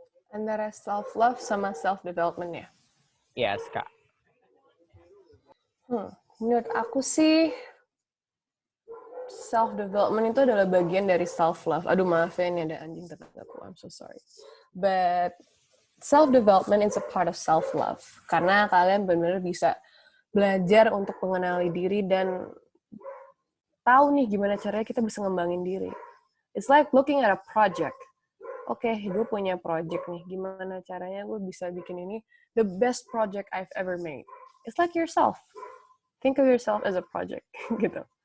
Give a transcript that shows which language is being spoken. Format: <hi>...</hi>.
<id>Antara self-love sama self-development ya?</id> <en>Yes Kak.</en> <id>Menurut aku sih, self-development itu adalah bagian dari self-love. Aduh, maaf ya, ini ada anjing tetanggaku.</id> <en>I'm so sorry. But self-development is a part of self-love.</en> <id>Karena kalian benar-benar bisa belajar untuk mengenali diri dan tahu nih gimana caranya kita bisa ngembangin diri.</id> <en>It's like looking at a project.</en> <id>Oke, gue punya project nih. Gimana caranya gue bisa bikin ini</id> <en>the best project I've ever made. It's like yourself. Think of yourself as a project,</en> <id>gitu.</id>